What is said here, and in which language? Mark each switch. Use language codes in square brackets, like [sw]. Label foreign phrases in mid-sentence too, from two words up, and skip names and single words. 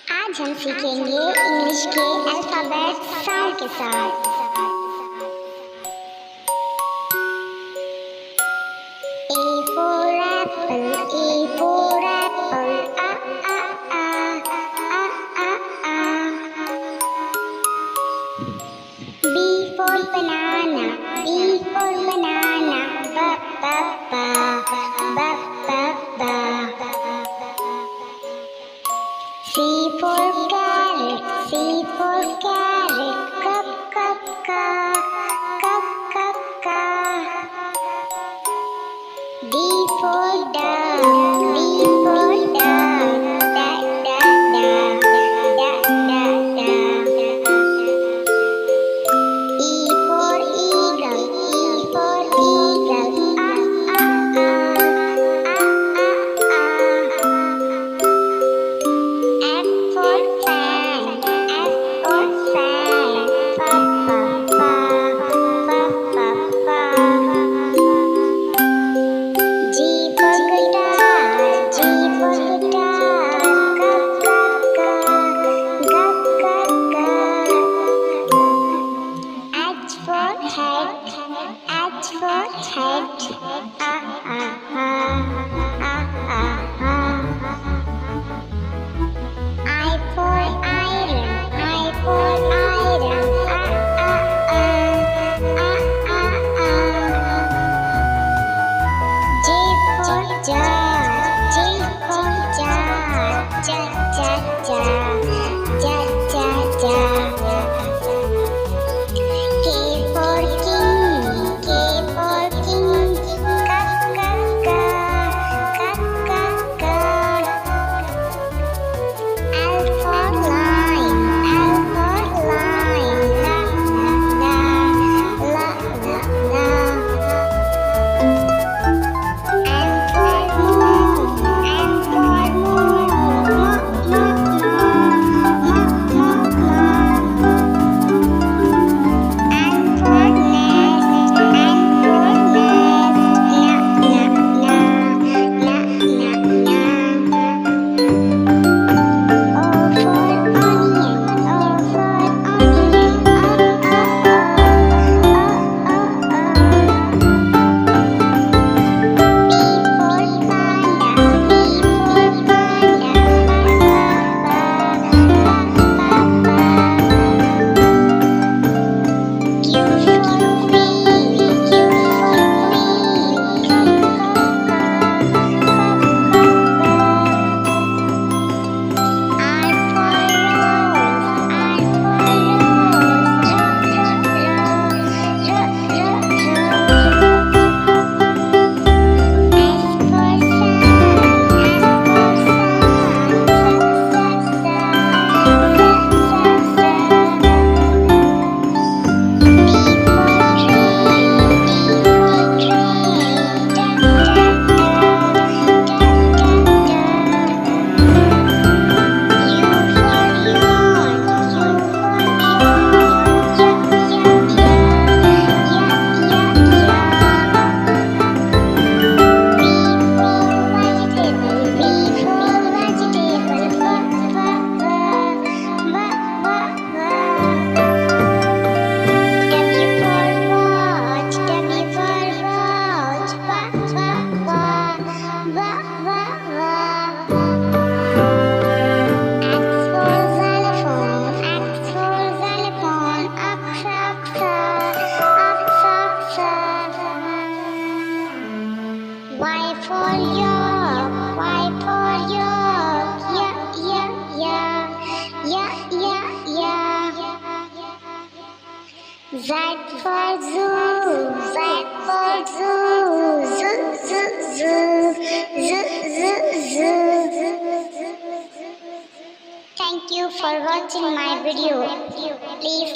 [hi] आज हम सीखेंगे इंग्लिश के [en] alphabet sound [hi] के साथ। [en] A for apple, A for apple, A A A A A A. B for banana, B for banana, B B B B B B. C for carrot, C for carrot, cup cup ka, cup cup ka. D for dog, D for dog, da da da, da da da. E for eagle, E for eagle, ah ah ah, ah ah ah. F for fan, F for fan, fa fa fa, fa fa fa. G for guitar, G for guitar, ga ga ga, ga ga ga. H for head, H for head, ah ah ah, ah ah ah. I for iron, I for iron, ah ah ah, ah ah ah. J for jar, J for jar, ja ja ja, ja ja ja. K for king, K for king, ka ka ka, ka ka ka. L for line, L for line, la la la, la la la. M for moon, M for moon, mo mo mo, mo mo mo. N for nest, N for nest, na na na, na na na. O for onion, O for onion, oh oh oh, oh oh oh. P for panda, P for panda, ba ba ba ba ba. Q for queen, Q for queen, ka ka ka, ka ka ka. R for rose, R for rose, ro ro ro, ro ro ro. S for sun, S for sun, sa sa sa, sa sa sa. T for train, T for train, da da da, da da da. U for yawn, U for yawn, ya ya ya, ya ya ya. V for vegetable, V for vegetable, va va va, va va va. W for watch, W for watch, va va va, va va va. X for xylophone, X for xylophone, aksha aksha, aksha aksha. Y for york, Y for york, ya ya ya, ya ya ya. Z for zoo, Z for zoo, zoo zoo zoo, zoo zoo zoo. Thank you for watching my video.